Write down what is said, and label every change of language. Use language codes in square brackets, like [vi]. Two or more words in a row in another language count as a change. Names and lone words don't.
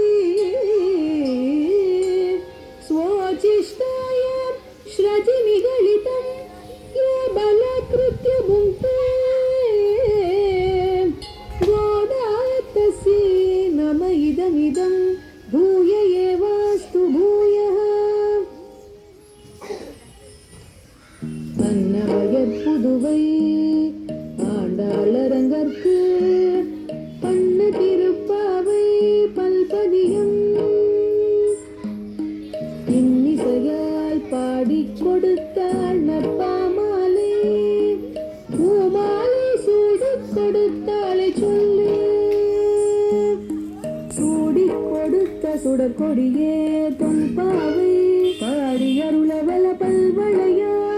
[sa] स्वोचिष्टायां श्रतिनिगलितं ये बलकृत्य भुङ्क्ते गोदातस्यै नम इदमिदं भूय एवास्तु भूयः [ta] அன்னமயற் புதுவை ஆண்டாளரங்கற்கு பண்ண திருப்பாவை பல்பதியம் இன்னிசையால் பாடிக் கொடுத்தாள் நற்பாமாலை பூமாலை சூடிக் கொடுத்தாளை சொல்லு சூடிக் கொடுத்த சுடற்கொடியே தொல்பாவை பாடி அருளவல பல்வளையா